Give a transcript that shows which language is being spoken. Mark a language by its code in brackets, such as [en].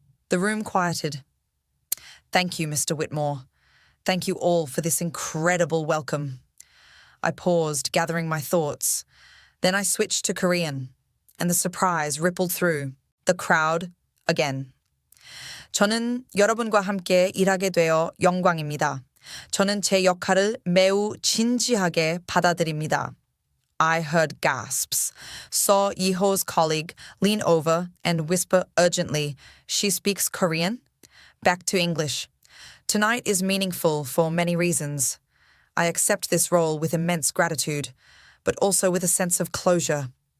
[en] The room quieted. Thank you, Mr. Whitmore. Thank you all for this incredible welcome. I paused, gathering my thoughts. Then I switched to Korean, and the surprise rippled through the crowd again. [ko] 저는 여러분과 함께 일하게 되어 영광입니다. 저는 제 역할을 매우 진지하게 받아들입니다. [en] I heard gasps, saw Yiho's colleague lean over and whisper urgently, "She speaks Korean?" Back to English. Tonight is meaningful for many reasons. I accept this role with immense gratitude, but also with a sense of closure.